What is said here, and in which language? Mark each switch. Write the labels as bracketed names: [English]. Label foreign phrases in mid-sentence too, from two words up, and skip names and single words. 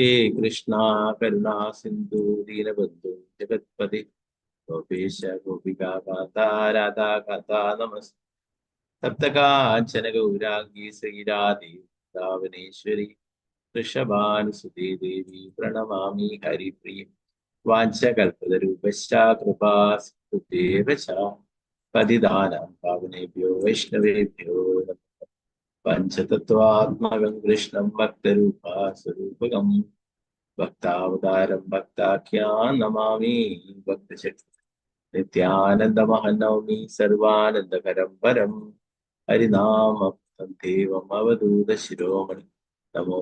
[Sanskrit] കൃഷ്ണ കരുണാ സിന്ധു ദീനബന്ധു ജഗത്പതി ഗോപേശ ഗോപികാകാന്ത രാധാകാന്ത നമസ്തേ സപ്തകാഞ്ചന ഗൗരാംഗി ശ്രീരാധേ വൃന്ദാവനേശ്വരി വൃഷഭാനുസുതേ ദേവി പ്രണമാമി ഹരിപ്രിയ വാഞ്ചകൽപതരൂപശ്ച കൃപാ സിന്ധുദേവ ച പതിതാനാം പാവനേഭ്യോ വൈഷ്ണവേഭ്യോ നമഃ. പഞ്ചതത്വാത്മകം കൃഷ്ണം ഭക്തരൂപാസ്വരൂപകം ഭക്താവതാരം ഭക്താഖ്യാൻ നമാമി ഭക്തശക്തി നിത്യാനന്ദമഹനൗമി സർവാനന്ദകരം പരം ഹരിനാമം ദേവം അവധൂത ശിരോമണി നമോ